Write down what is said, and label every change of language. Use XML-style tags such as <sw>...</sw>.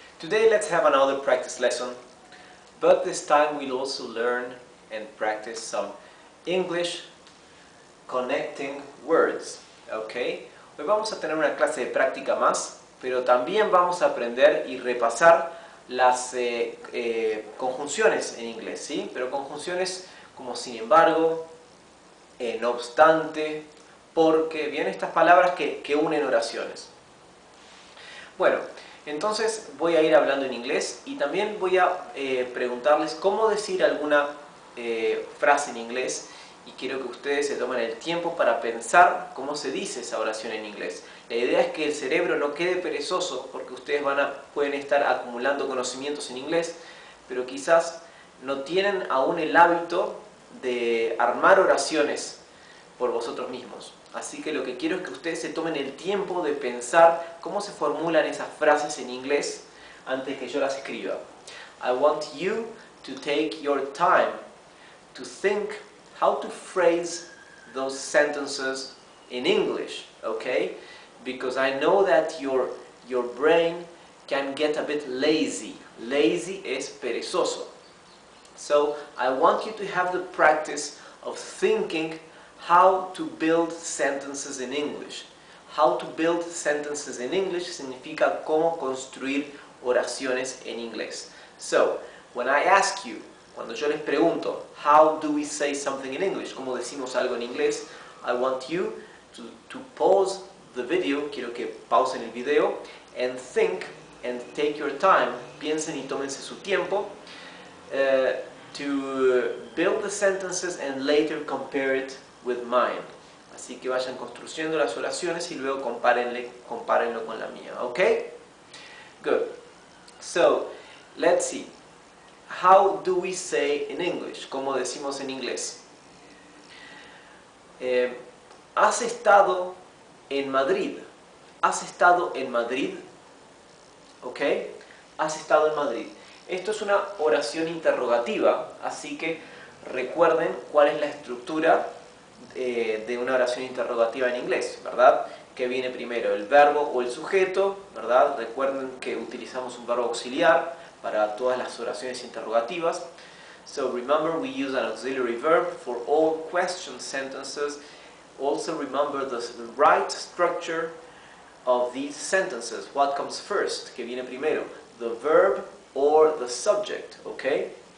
<en>Today let's have another practice lesson, but this time we'll also learn and practice some English connecting words, ¿ok?</en> <es>Hoy vamos a tener una clase de práctica más, pero también vamos a aprender y repasar las conjunciones en inglés, ¿sí? Pero conjunciones como sin embargo, no obstante, porque, bien, estas palabras que unen oraciones. Bueno, entonces voy a ir hablando en inglés y también voy a preguntarles cómo decir alguna frase en inglés, y quiero que ustedes se tomen el tiempo para pensar cómo se dice esa oración en inglés. La idea es que el cerebro no quede perezoso, porque ustedes pueden estar acumulando conocimientos en inglés, pero quizás no tienen aún el hábito de armar oraciones por vosotros mismos. Así que lo que quiero es que ustedes se tomen el tiempo de pensar cómo se formulan esas frases en inglés antes que yo las escriba.</es> <en>I want you to take your time to think how to phrase those sentences in English, okay? Because I know that your brain can get a bit lazy. Lazy</en> <es>es perezoso.</es> <en>So I want you to have the practice of thinking how to build sentences in English. How to build sentences in English</en> <es>significa cómo construir oraciones en inglés.</es> <en>So, when I ask you,</en> <es>cuando yo les pregunto,</es> <en>how do we say something in English?</en> <es>¿Cómo decimos algo en inglés?</es> <en>I want you to pause the video,</en> <es>quiero que pausen el video,</es> <en>and think and take your time,</en> <es>piensen y tómense su tiempo,</es> <en>to build the sentences and later compare it with mine.</en> <es>Así que vayan construyendo las oraciones y luego compárenlo con la mía, ¿ok?</es> <en>Good. So, let's see. How do we say in English?</en> <es>¿Cómo decimos en inglés? ¿Has estado en Madrid? ¿Has estado en Madrid? ¿Ok? ¿Has estado en Madrid? Esto es una oración interrogativa, así que recuerden cuál es la estructura de una oración interrogativa en inglés, ¿verdad? Que viene primero el verbo o el sujeto, ¿verdad? Recuerden que utilizamos un verbo auxiliar para todas las oraciones interrogativas.</es> <en>So remember, we use an auxiliary verb for all question sentences. Also remember the right structure of these sentences. What comes first?</en> <es>Que viene primero,</es> <en>the verb or the subject, ¿ok?</en>